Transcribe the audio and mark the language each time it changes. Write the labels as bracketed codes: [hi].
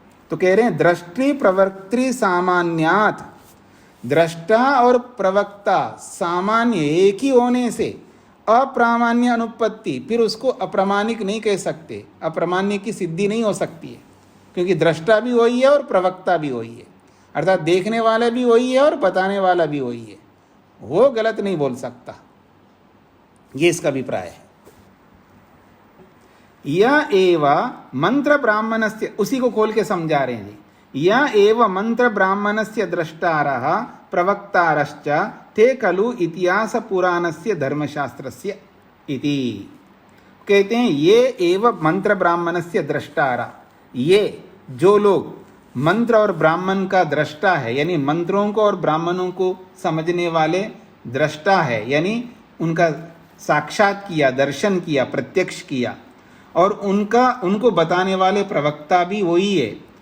[hi] तो कह रहे हैं [sa] दृष्टि प्रवक्त्री सामान्यात, [hi] दृष्टा और प्रवक्ता सामान्य एक ही होने से [sa] अप्रामाण्य अनुपत्ति, [hi] फिर उसको अप्रामाणिक नहीं कह सकते, अप्रामाण्य की सिद्धि नहीं हो सकती है, क्योंकि दृष्टा भी वही है और प्रवक्ता भी वही है, अर्थात देखने वाला भी वही है और बताने वाला भी वही है। वो गलत नहीं बोल सकता। ये इसका अभिप्राय है। [sa] यह एवं मंत्र ब्राह्मणस्य, [hi] उसी को खोल के समझा रहे हैं जी। [sa] या एव मंत्र ब्राह्मणस्य द्रष्टारः प्रवक्तारश्च ते खलु इतिहास पुराणस्य धर्मशास्त्रस्य इति। [hi] कहते हैं [sa] ये एव मंत्र ब्राह्मणस्य द्रष्टारा, [hi] ये जो लोग मंत्र और ब्राह्मण का दृष्टा है, यानी मंत्रों को और ब्राह्मणों को समझने वाले दृष्टा है, यानी उनका साक्षात किया, दर्शन किया, प्रत्यक्ष किया, और उनको बताने वाले प्रवक्ता भी वही है।